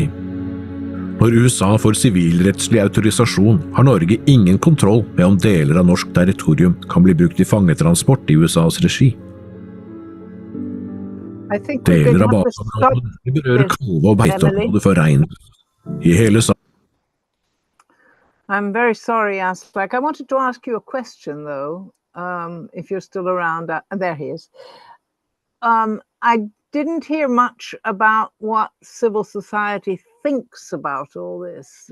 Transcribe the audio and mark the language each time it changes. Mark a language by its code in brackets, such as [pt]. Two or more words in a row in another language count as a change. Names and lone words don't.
[no] Når USA får sivilrettslig autorisasjon, har Norge ingen kontroll med om deler av norsk territorium kan bli brukt i fangetransport i USAs regi. Deler av baseområdet berører kalve- og beiteområdet for Reiner i hele saken. [en] I'm very sorry, Aslak. I wanted to ask you a question, though, if you're still around. There he is. I didn't hear much about what civil society thinks about all this.